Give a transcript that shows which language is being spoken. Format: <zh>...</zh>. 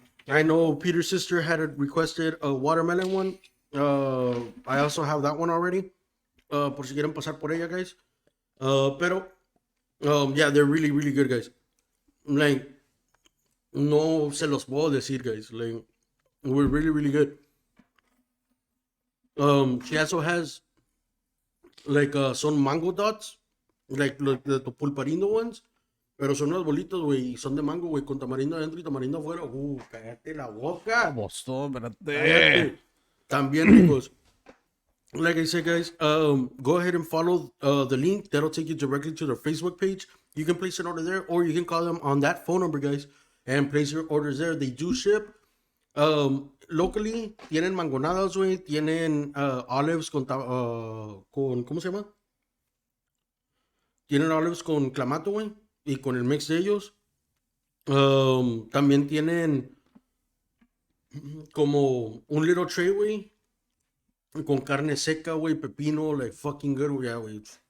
<en>I know Peter's sister had requested a watermelon one. I also have that one already.</en> <es>Por si quieren pasar por ella, guys.</es> <en>Pero, yeah, they're really, really good, guys.</en> <es>Like, no se los puedo decir, guys.</es> <en>Like, we're really, really good. She also has, like, son mango dots. Like, the pulparindo ones.</en> <es>Pero son unas bolitas, güey, y son de mango, güey, con tamarindo adentro y tamarindo afuera. Cállate la boca. Vamos, espérate. Cállate. También ricos.</es> <en>Like I said, guys, go ahead and follow the link. That'll take you directly to their Facebook page. You can place an order there, or you can call them on that phone number, guys, and place your orders there. They do ship.</en> <es>Locally, tienen mangonadas, güey, tienen olives con, ¿cómo se llama? Tienen olives con clamato, güey, y con el mix de ellos. También tienen como un</es> <en>little tray,</en> <es>güey, con carne seca, güey, pepino,</es> <en>like fucking good,</en> <es>güey, yeah, güey.</es>